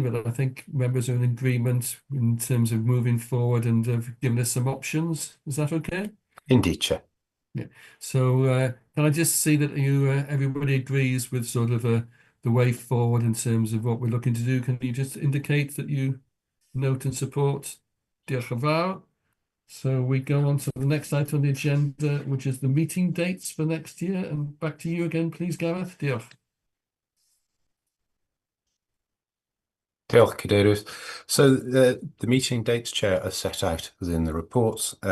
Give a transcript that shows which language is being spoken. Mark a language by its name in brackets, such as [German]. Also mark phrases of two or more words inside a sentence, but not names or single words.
[English] But I think members are in agreement in terms of moving forward and have given us some options. Is that okay? Indeed, Chair. Yeah. So can I just see that everybody agrees with sort of the way forward in terms of what we're looking to do? Can you just indicate that you note and support? [Welsh] Diolch yn fawr. [English] So we go on to the next item on the agenda, which is the meeting dates for next year. And back to you again, please, Gareth. [Welsh] Diolch. Diolch, Cadeirydd. [English] So the meeting dates, Chair, are set out within the reports.